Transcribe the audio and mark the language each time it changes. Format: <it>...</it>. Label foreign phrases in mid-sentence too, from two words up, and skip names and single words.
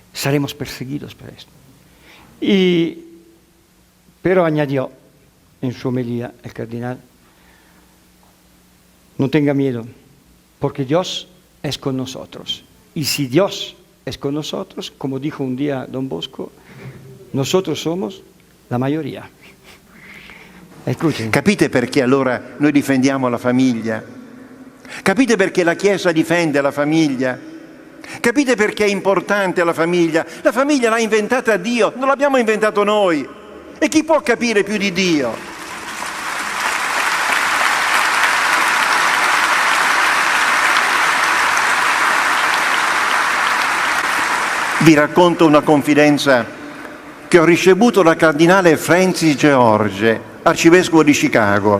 <es>Seremos perseguidos por esto. Pero añadió en su homilía el cardenal: no tenga miedo, porque Dios es con nosotros. Y si Dios es con nosotros, como dijo un día Don Bosco, nosotros somos la mayoría. Escuchen.</es> <it>Capite perché allora noi difendiamo la famiglia? Capite perché la Chiesa difende la famiglia? Capite perché è importante la famiglia? La famiglia l'ha inventata Dio, non l'abbiamo inventato noi. E chi può capire più di Dio? Vi racconto una confidenza che ho ricevuto dal cardinale Francis George, arcivescovo di Chicago.</it>